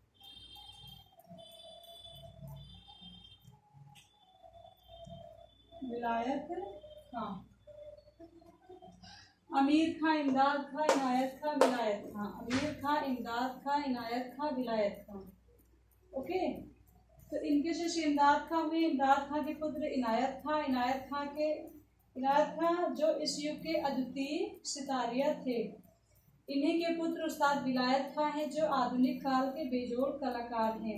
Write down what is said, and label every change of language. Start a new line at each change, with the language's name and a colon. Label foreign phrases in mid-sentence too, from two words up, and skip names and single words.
Hindi: विलायत खां। अमीर खां, इमदाद खां, इनायत खां, विलायत खां। अमीर खां, इमदाद खां, इनायत खां, विलायत खां। ओके, तो इनके जो इमदाद खां हुए, इमदाद खां के पुत्र इनायत खां, इनायत खां जो इस युग के अद्वितीय सितारिया थे। इन्हीं के पुत्र उस्ताद विलायत खां हैं जो आधुनिक काल के बेजोड़ कलाकार हैं।